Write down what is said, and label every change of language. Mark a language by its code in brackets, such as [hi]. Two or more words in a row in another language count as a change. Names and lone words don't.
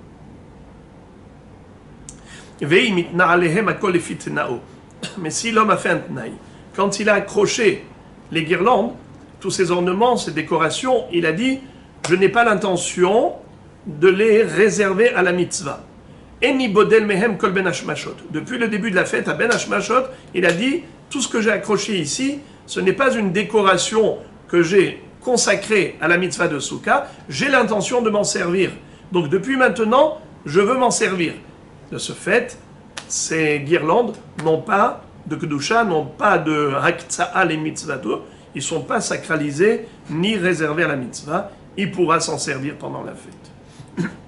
[fr] Mais si l'homme a fait un tnaï, quand il a accroché les guirlandes, tous ces ornements, ces décorations, il a dit « Je n'ai pas l'intention de les réserver à la mitzvah ». [he] איני בודל מהם כל בין השמשות. [fr] Depuis le début de la fête à [he] בין השמשות, [fr] il a dit « Tout ce que j'ai accroché ici, ce n'est pas une décoration que j'ai consacrée à la mitzvah de Souka, j'ai l'intention de m'en servir. Donc depuis maintenant, je veux m'en servir. » De ce fait, ces guirlandes n'ont pas de kedusha, n'ont pas de [he] הקצאה למצוותו, [fr] ils ne sont pas sacralisés ni réservés à la mitzvah, il pourra s'en servir pendant la fête.